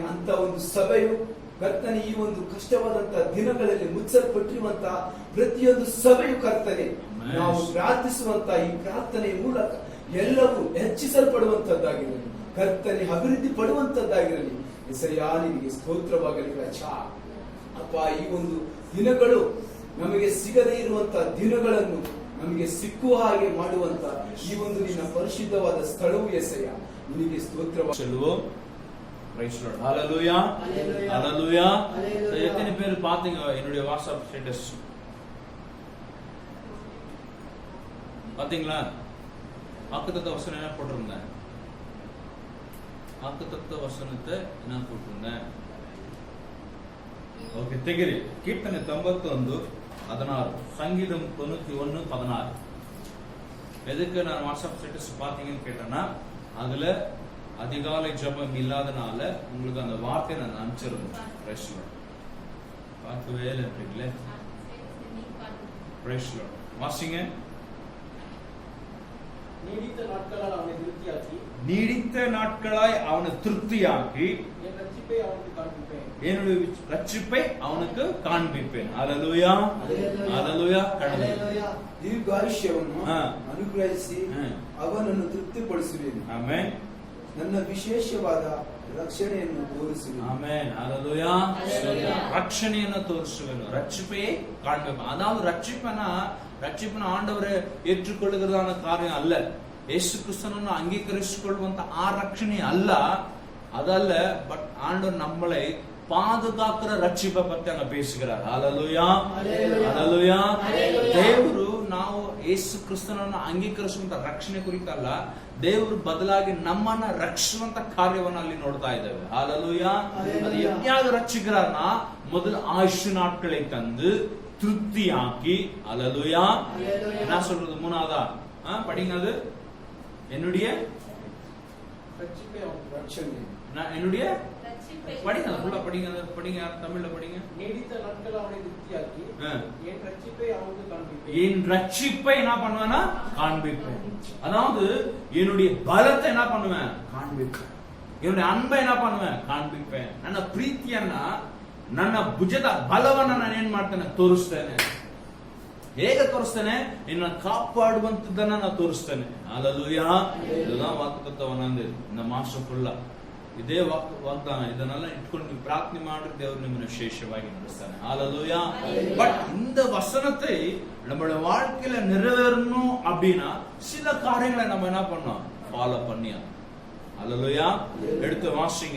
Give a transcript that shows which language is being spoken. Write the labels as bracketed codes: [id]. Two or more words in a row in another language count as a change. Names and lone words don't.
[kn] ಅಂತ ಒಂದು ಸಭೆಯು ಕರ್ತನೆ ಈ ಒಂದು ಕಷ್ಟವಾದಂತಹ ದಿನಗಳಲ್ಲಿ ಮುಚ್ಚಲ್ಪಟ್ಟಿರುವಂತಹ ಪ್ರತಿಯೊಂದು ಸಭೆಯು ಕರ್ತನೆ ನಾವು ಪ್ರಾರ್ಥಿಸುವಂತಹ ಈ ಪ್ರಾರ್ಥನೆಯ ಮೂಲಕ ಎಲ್ಲವೂ ಹೆಚ್ಚಿಸಲ್ಪಡುವಂತದ್ದಾಗಿರಲಿ ಕರ್ತನೆ, ಅಭಿವೃದ್ಧಿ ಪಡುವಂತದ್ದಾಗಿರಲಿ. ಎಸಯ್ಯ ನಿನಗೆ ಸ್ತೋತ್ರವಾಗಲಿ ರಾಜ. ಅಪ್ಪ ಈ ಒಂದು ದಿನಗಳು ನಮಗೆ ಸಿಗದೇ ಇರುವಂತಹ ದಿನಗಳನ್ನು ನಮಗೆ ಸಿಕ್ಕುವ ಹಾಗೆ ಮಾಡುವಂತ ಈ ಒಂದು ನಿನ್ನ ಪರಿಶುದ್ಧವಾದ ಸ್ಥಳವು ಎಸೆಯ ನಿನಗೆ ಸ್ತೋತ್ರವಾಗಲಿ. [ta] ஹல்லேலூயா ஹல்லேலூயா. எத்தனை பேர் பாத்தீங்க என்னுடைய வாட்ஸ்அப் ஸ்டேட்டஸ் பாத்தீங்களா? வாக்குத்தத்த வசனம் என்ன போட்டிருந்தேன்? வாக்குத்தத்த வசனத்தை என்ன போட்டிருந்தேன்? ஓகே, [kn] ತೆಗಿರಿ. ಕೀರ್ತನೆ 91:16, [ta] சங்கீதம் 91:16. எதுக்கு நான் வாட்ஸ்அப் ஸ்டேட்டஸ் பாத்தீங்கன்னு கேட்டேன்னா அதுல அதிகாலை ஜெபம் இல்லாதனால உங்களுக்கு அந்த வார்த்தை நான் அனுப்பிச்சிருந்தேன். [en] Praise Lord. [ta] பார்க்கவே இல்லைங்களே. [en] Praise Lord. [ta] வாசிங்க. நீடித்த நாட்களால் அவனை திருப்தியாக்கி என்னுடைய ரட்சிப்பை அவனுக்கு காண்பிப்பேன். அல்லேலூயா, அல்லேலூயா. [kn] ದೀರ್ಘಾಯುಷ್ಯವನ್ನು ಅನುಗ್ರಹಿಸಿ ಅವನನ್ನು ತೃಪ್ತಿಪಡಿಸುವೆನು. ಆಮೆನ್. ನನ್ನ ವಿಶೇಷವಾದ ರಕ್ಷಣೆಯನ್ನು ತೋರಿಸುವೆನು. ಆಮೆನ್. அல்லேலூயா. ரட்சணைಯನ್ನು ತೋರಿಸುವೆನು. [ta] ரட்சிப்பையை காண்பிப்பேன். அதாவது ரட்சிப்பன ஆண்டவரை ஏற்றுக்கொள்ளுகிறதான காரியம் அல்ல. [kn] ಯೇಸು ಕ್ರಿಸ್ತನನ್ನು ಅಂಗೀಕರಿಸಿಕೊಳ್ಳುವಂತ ಆ ರಕ್ಷಣೆ ಅಲ್ಲ, ಅದಲ್ಲ. [ta] பட் ஆண்டவர் நம்மளை பாதுகாக்கிற ரட்சிப்பை பத்தி அங்க பேசுகிறார். ஹalleluya, ஹalleluya. [kn] ದೇವರು ನಾವು ಯೇಸು ಕ್ರಿಸ್ತನನ್ನು ಅಂಗೀಕರಿಸುವಂತ ರಕ್ಷಣೆ ಕುರಿತಲ್ಲ, ದೇವರು ಬದಲಾಗಿ ನಮ್ಮನ್ನ ರಕ್ಷಿಸುವಂತ ಕಾರ್ಯವನ್ನು ಅಲ್ಲಿ ನೋಡ್ತಾ ಇದ್ದೇವೆ. [ta] ஹalleluya. அது எப்படியாக ரட்சிக்கிறார்னா முதல் ஆயுசு நாட்களை தந்து திருப்தியாக்கி. ஹalleluya. என்ன சொல்றது? மூணாவதா படிங்க. அது என்னுடைய என்னுடைய படிங்க. ஃபுல்லா படிங்க. படிங்க. தமிழ்ல படிங்க. நீடித்த நாட்கள் அவனை திருப்தியாக்கி என் ரட்சிப்பை அவனுக்கு காண்பிப்பேன். என் ரட்சிப்பை என்ன பண்ணுவேன்னா காண்பிப்பேன். அதாவது என்னுடைய பலத்தை என்ன பண்ணுவேன்? காண்பிப்பேன். என்னுடைய அன்பை என்ன பண்ணுவேன்? ಕಾಣ್ಬಿப்பேன். [kn] ನನ್ನ ಪ್ರೀತಿಯನ್ನ, ನನ್ನ ಭುಜದ ಬಲವನ್ನ ನಾನು ಏನ್ ಮಾಡ್ತೇನೆ? ತೋರಿಸ್ತೇನೆ. ಹೇಗೆ ತೋರಿಸ್ತೇನೆ? ನಿನ್ನ ಕಾಪಾಡುವಂತದನ್ನ ನಾನು ತೋರಿಸ್ತೇನೆ. [ta] ஹalleluya. இதுதான் வாக்குத்தத்தம். இந்த மாசம் ஃபுல்லா [kn] ಇದೇ ವಾಗ್ದಾನ. ಇದನ್ನೆಲ್ಲ ಇಟ್ಕೊಂಡು ನೀವು ಪ್ರಾರ್ಥನೆ ಮಾಡಿ ದೇವರು ನಿಮ್ಮನ್ನು விசேஷವಾಗಿ ನಡೆಸ್ತಾನೆ. ஹalleluya. [ta] பட் இந்த வசனத்தை நம்மளுடைய வாழ்க்கையில நிறைவேறணும் அப்படின்னா சில காரியங்களை நம்ம என்ன பண்ணோம்? ஃபாலோ பண்ணியா. ஹalleluya. எடுத்து வாசிங்க.